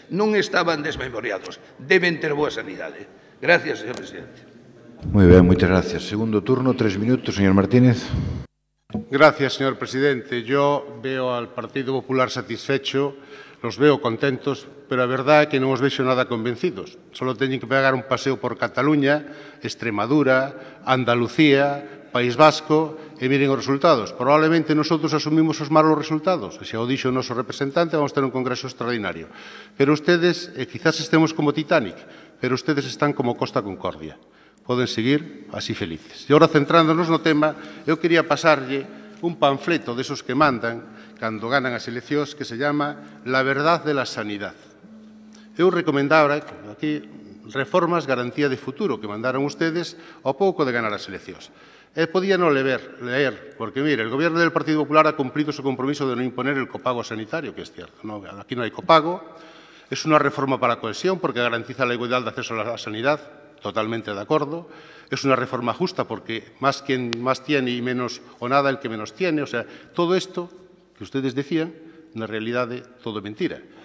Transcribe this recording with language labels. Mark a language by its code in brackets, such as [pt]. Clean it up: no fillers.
[gl] Non estaban desmemoriados, deben ter boa sanidade. [es] Gracias, señor presidente. [gl] Moi ben, moitas gracias. Segundo turno, 3 minutos, señor Martínez. [es] Gracias, señor presidente. Yo veo al Partido Popular satisfecho, los veo contentos, [gl] pero a verdade é que non os vexo nada convencidos. Solo teñen que pegar un paseo por Cataluña, Extremadura, Andalucía, País Vasco e miren os resultados. [es] Probablemente nosotros asumimos [gl] os malos resultados, e xa o dixo o noso representante, vamos ter un congreso extraordinario. [es] Pero ustedes, quizás estemos como Titanic, pero ustedes están como Costa Concordia. [gl] Poden seguir así felices. E agora, centrándonos no tema, eu quería pasarlle un panfleto desos que mandan cando ganan as eleccións [es] que se llama [gl] La verdad de la sanidad. Eu recomendaba aquí reformas garantía de futuro que mandaron ustedes ao pouco de ganar as eleccións. [es] Podía non leer, porque, mire, el Gobierno del Partido Popular ha cumplido su compromiso de no imponer el copago sanitario, que es cierto. No, aquí no hay copago. Es una reforma para la cohesión porque garantiza la igualdad de acceso a la sanidad. totalmente de acuerdo. Es una reforma justa porque más quien más tiene y menos o nada el que menos tiene. O sea, todo esto que ustedes decían, [gl] na realidade, [es] todo mentira.